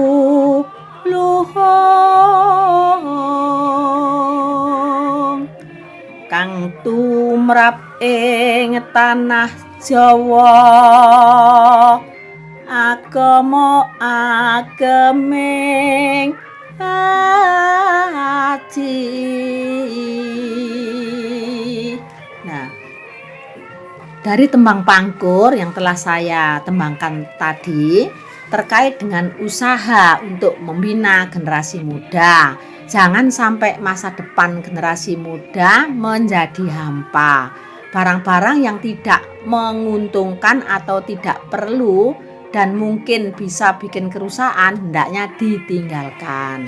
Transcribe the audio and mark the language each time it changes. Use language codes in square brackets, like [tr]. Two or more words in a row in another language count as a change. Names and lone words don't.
[jv] luhung kang tumrap ing tanah Jawa agama ageming haji. [id] Nah, dari tembang pangkur yang telah saya tembangkan tadi terkait dengan usaha untuk membina generasi muda. Jangan sampai masa depan generasi muda menjadi hampa. Barang-barang yang tidak menguntungkan atau tidak perlu dan mungkin bisa bikin kerusakan hendaknya ditinggalkan.